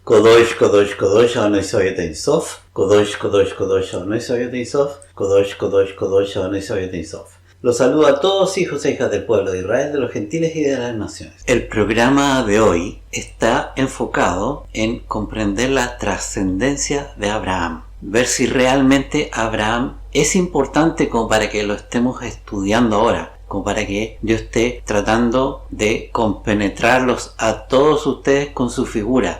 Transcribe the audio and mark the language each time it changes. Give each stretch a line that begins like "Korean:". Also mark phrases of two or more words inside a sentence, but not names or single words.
Hebrew: קדוש, קדוש, קדוש, אדוני צבאות אין סוף. קדוש, קדוש, קדוש, אדוני צבאות אין סוף. קדוש, קדוש, קדוש, אדוני צבאות אין סוף.
Spanish: Los saludo a todos hijos e hijas del pueblo de Israel, de los gentiles y de las naciones. El programa de hoy está enfocado en comprender la trascendencia de Abraham. Ver si realmente Abraham es importante como para que lo estemos estudiando ahora, como para que yo esté tratando de compenetrarlos a todos ustedes con su figura.